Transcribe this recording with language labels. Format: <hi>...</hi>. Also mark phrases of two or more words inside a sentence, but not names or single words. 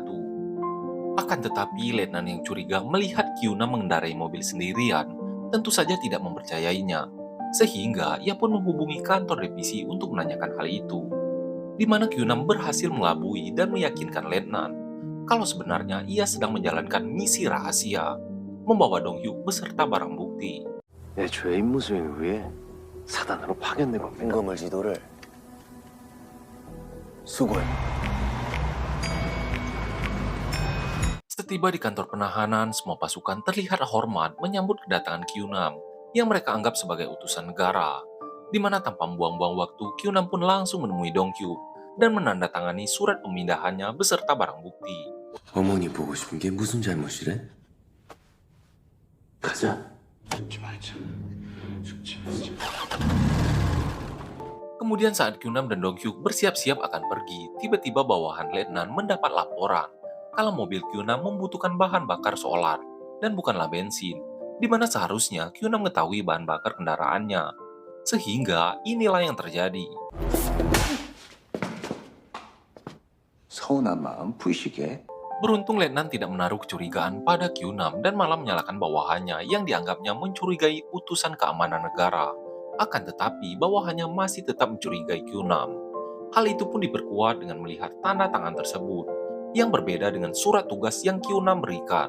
<id>Akan tetapi, letnan yang curiga melihat Kyunam mengendarai mobil sendirian, tentu saja tidak mempercayainya, sehingga ia pun menghubungi kantor divisi untuk menanyakan hal itu, di mana Kyunam berhasil mengelabui dan meyakinkan letnan kalau sebenarnya ia sedang menjalankan misi rahasia, membawa Dong Hyuk beserta barang bukti.</id> <ko>애초에 임무 수행을 위해 사단으로 파견되고 임금을 지도를 수고해.</ko> <id>Setiba di kantor penahanan, semua pasukan terlihat hormat menyambut kedatangan Kyunam yang mereka anggap sebagai utusan negara, di mana tanpa membuang-buang waktu, Kyunam pun langsung menemui Dong Hyuk dan menandatangani surat pemindahannya beserta barang bukti.</id> <ko>어머니 보고 싶은 게 무슨 잘못이래? 가자.</ko> <id>Kemudian saat Kyunam dan Dong Hyuk bersiap-siap akan pergi, tiba-tiba bawahan letnan mendapat laporan kalau mobil Kyunam membutuhkan bahan bakar solar dan bukanlah bensin, di mana seharusnya Kyunam mengetahui bahan bakar kendaraannya. Sehingga inilah yang terjadi.</id> <ko>서운한 마음 푸시게</ko> <id>Beruntung Letnan tidak menaruh kecurigaan pada Kyunam dan malah menyalahkan bawahannya yang dianggapnya mencurigai utusan keamanan negara. Akan tetapi bawahannya masih tetap mencurigai Kyunam. Hal itu pun diperkuat dengan melihat tanda tangan tersebut, yang berbeda dengan surat tugas yang Kyunam berikan.</id>